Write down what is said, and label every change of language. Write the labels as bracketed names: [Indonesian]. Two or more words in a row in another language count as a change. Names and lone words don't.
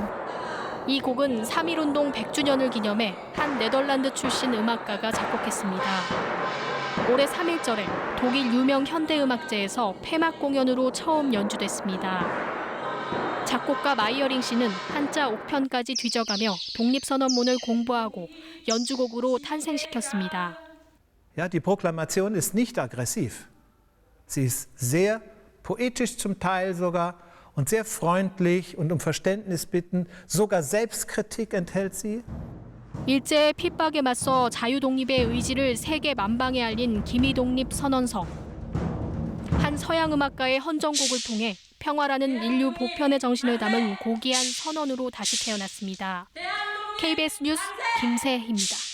[Korean] 이 곡은 3.1운동 100주년을 기념해 한 네덜란드 출신 음악가가 작곡했습니다. 올해 3.1절에 독일 유명 현대음악제에서 폐막 공연으로 처음 연주됐습니다. 작곡가 마이어링 씨는 한자 옥편까지 뒤져가며 독립선언문을 공부하고 연주곡으로 탄생시켰습니다. [German] Ja, die Proklamation ist nicht aggressiv. Sie ist sehr poetisch zum Teil sogar und sehr freundlich und um Verständnis bitten. Sogar Selbstkritik enthält sie. [Korean] 일제의 핍박에 맞서 자유독립의 의지를 세계 만방에 알린 기미독립 선언서. 한 서양음악가의 헌정곡을 통해 평화라는 인류 보편의 정신을 담은 고귀한 선언으로 다시 태어났습니다. KBS 뉴스 김세희입니다.